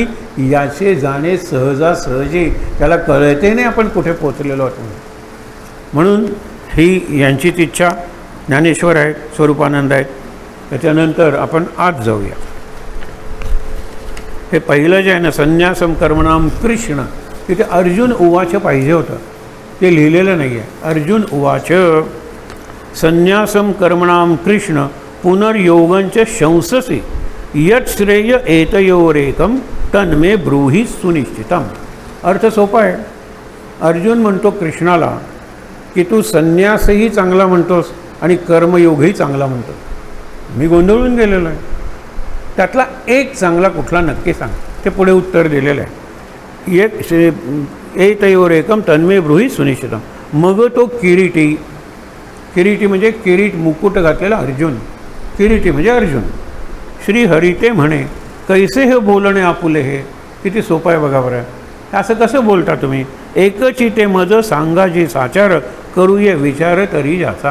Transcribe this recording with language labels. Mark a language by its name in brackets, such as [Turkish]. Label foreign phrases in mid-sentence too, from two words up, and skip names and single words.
[Marathi] याचे जाणे सहजासहजी, त्याला कळते नाही आपण कुठे पोचलेलो आहोत. म्हणून ही यांचीच इच्छा. ज्ञानेश्वर आहेत, स्वरूपानंद आहेत. त्याच्यानंतर आपण आज जाऊया. हे पहिलं जे आहे ना, [Sanskrit] संन्यासम कर्मणाम कृष्ण, [Marathi] तिथे [Sanskrit] अर्जुन उवाच [Marathi] पाहिजे होतं, ते लिहिलेलं नाही आहे. [Sanskrit] अर्जुन उवाच संन्यासम कर्मणाम कृष्ण पुनर्योगंच शंससी यत् श्रेय एतयोरेकम तन्मे ब्रूहि सुनिश्चितम. [Marathi] अर्थ सोपा आहे. अर्जुन म्हणतो कृष्णाला की तू संन्यासही चांगला म्हणतोस आणि कर्मयोगही चांगला म्हणतोस. मी गोंधळून गेलेलो आहे. त्यातला एक चांगला कुठला नक्की सांग. ते पुढे उत्तर दिलेलं आहे. [Sanskrit] एतयोरेकम तन्मे ब्रूहि सुनिश्चितम. [Marathi] मग तो किरीटी, किरीटी म्हणजे किरीट मुकुट घातलेला अर्जुन, किरीटी म्हणजे अर्जुन. श्री हरी ते म्हणे कैसे हे बोलणे आपुले. हे किती सोपं आहे बघा बरं. असं कसं बोलता तुम्ही. एकची ते मज सांगाजी साचार करूये विचार तरी ज्याचा.